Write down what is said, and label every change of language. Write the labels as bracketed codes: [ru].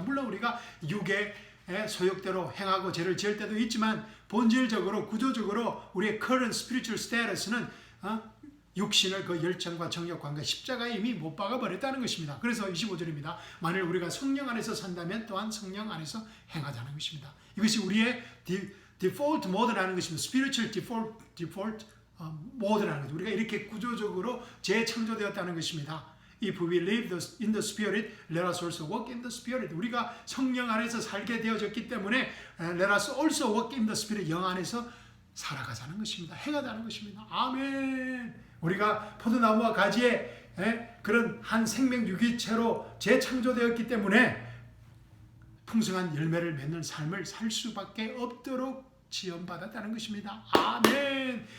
[ko] 물론 우리가 육의 소욕대로 행하고 죄를 지을 때도 있지만 본질적으로 구조적으로 우리의 [en] current spiritual status [ko] 는 육신을 그 열정과 정욕과 함께 십자가에 이미 못 박아 버렸다는 것입니다. 그래서 25절입니다. 만일 우리가 성령 안에서 산다면 또한 성령 안에서 행하자는 것입니다. 이것이 우리의 default mode라는 것입니다. spiritual default 모드라는 거죠. 우리가 이렇게 구조적으로 재창조되었다는 것입니다. [en] If we live in the Spirit, let us also walk in the Spirit. [ko] 우리가 성령 안에서 살게 되어졌기 때문에 [en] let us also walk in the Spirit. [ko] 영 안에서 살아가자는 것입니다. 행하자는 것입니다. 아멘. 우리가 포도나무와 가지의 그런 한 생명 유기체로 재창조되었기 때문에 풍성한 열매를 맺는 삶을 살 수밖에 없도록 지원받았다는 것입니다. 아멘.